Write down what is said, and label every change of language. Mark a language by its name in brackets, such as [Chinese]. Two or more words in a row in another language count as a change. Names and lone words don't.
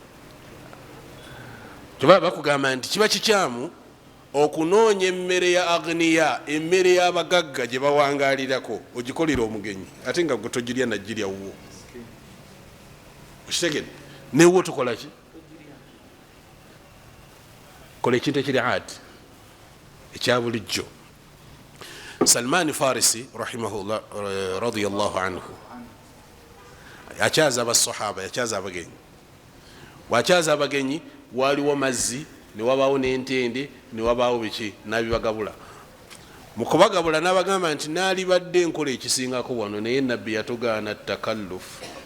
[Ganda] Kyova bakugamba nti kiba kikyamu okunoonya emmere ya agniya, emmere y'abagagga gye bawangalirako, ogikolera omugenyi, ate nga gwe togirya nagirya wuwo. Okitegedde? Newo tukola ki? Kola ekintu ekiri adi, ekya bulijjo. Salman Farisi rahimahullah [Arabic] رضي الله عنه [Ganda] yakyaza abasahaba, yakyaza abagenyi. Wakyaza abagenyi, waliwo mazzi, ne wabaawo n'entende, ne wabaawo biki, n'abibagabula. Mu kubagabula n'abagamba nti naalibadde enkola ekisingako wano, naye nabbi yatugaana takallufu.